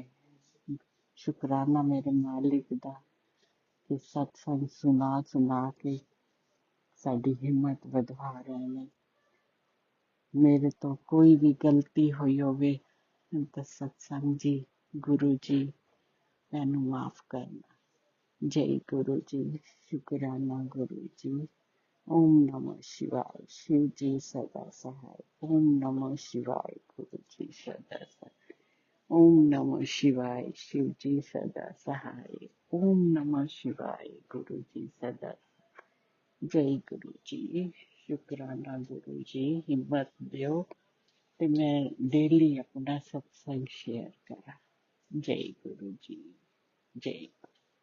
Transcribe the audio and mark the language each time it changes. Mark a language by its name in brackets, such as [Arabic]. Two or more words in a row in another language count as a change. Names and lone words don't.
[Punjabi] ਸ਼ੁਕਰਾਨਾ ਮੇਰੇ ਮਾਲਿਕ ਦਾ ਕਿ ਸਤਸੰਗ ਸੁਣਾ ਕੇ ਸਾਡੀ ਹਿੰਮਤ ਵਧਾ ਰਹੇ ਨੇ। ਮੇਰੇ ਤੋਂ ਕੋਈ ਵੀ ਗਲਤੀ ਹੋਈ ਹੋਵੇ ਤਾਂ ਸਤਸੰਗ ਜੀ, ਗੁਰੂ ਜੀ ਮੈਨੂੰ ਮਾਫ ਕਰਨਾ। ਜੈ ਗੁਰੂ ਜੀ, ਸ਼ੁਕਰਾਨਾ ਗੁਰੂ ਜੀ। [Hindi] ਓਮ ਨਮः शिवाय, शिव जी सदा सहाय। ओम नमः शिवाय, गुरु जी सदा सहाय। ओम नमः शिवाय, शिव जी सदा सहाय। ओम नमः शिवाय, गुरु जी सदा। [Punjabi] ਜੈ ਗੁਰੂ ਜੀ, ਸ਼ੁਕਰਾਨਾ ਗੁਰੂ ਜੀ, ਹਿੰਮਤ ਦਿਓ ਤੇ ਮੈਂ ਡੇਲੀ ਅਪਣਾ ਸਤਸੰਗ ਸ਼ੇਅਰ ਕਰਾਂ। [Hindi] जय गुरु जी, जय गुरु।